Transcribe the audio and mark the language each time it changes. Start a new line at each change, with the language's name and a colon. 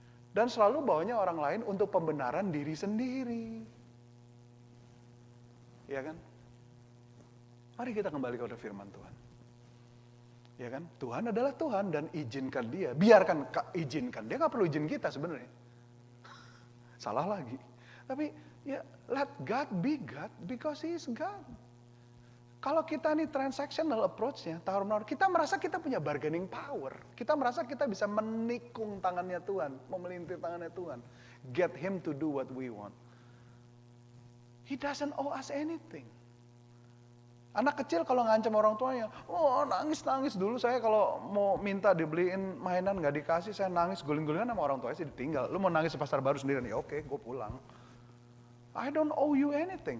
Indonesian: Dan selalu bawanya orang lain untuk pembenaran diri sendiri. Ya kan? Mari kita kembali kepada firman Tuhan. Ya kan? Tuhan adalah Tuhan dan izinkan dia. Biarkan izinkan. Dia gak perlu izin kita sebenarnya. Salah lagi.
English: Tapi ya let God be God because He is God.
Indonesian: Kalau kita nih
English: transactional approach-
Indonesian: nya, tawar-menawar, kita merasa kita punya
English: bargaining power.
Indonesian: Kita merasa kita bisa menikung tangannya Tuhan, memelintir tangannya Tuhan.
English: Get Him to do what we want. He doesn't owe us anything.
Indonesian: Anak kecil kalau ngancam orang tuanya, oh nangis-nangis dulu saya kalau mau minta dibeliin mainan gak dikasih, saya nangis guling-gulingan sama orang tuanya sih ditinggal. Lu mau nangis di pasar baru sendirian, ya oke, gue pulang.
English: I don't owe you anything.